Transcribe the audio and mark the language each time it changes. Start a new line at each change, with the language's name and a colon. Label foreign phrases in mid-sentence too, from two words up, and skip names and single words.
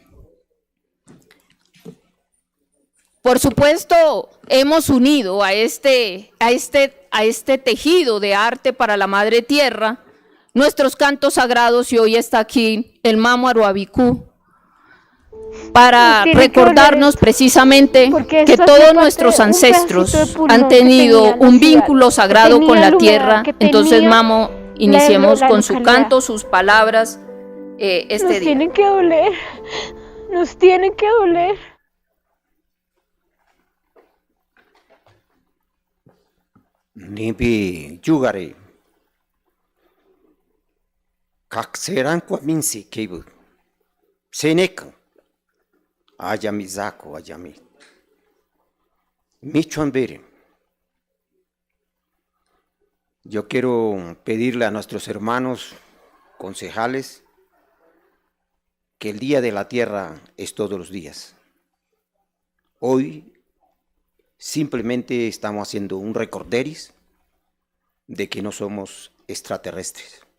Spanish: Por supuesto, hemos unido a este tejido de arte para la Madre Tierra nuestros cantos sagrados, y hoy está aquí el Mamo Aruabicú para recordarnos precisamente que todos nuestros ancestros han tenido un vínculo sagrado con la tierra. Entonces, Mamo, iniciemos con su canto, sus palabras este día. Nos tienen que doler, nos tienen que doler.
Arhuaco: Nibi yugare kakseran kwa minsi kebu senek ayami zako ayami michoambere.
Spanish: Yo quiero pedirle a nuestros hermanos concejales que el Día de la Tierra es todos los días. Hoy simplemente estamos haciendo un recorderis de que no somos extraterrestres.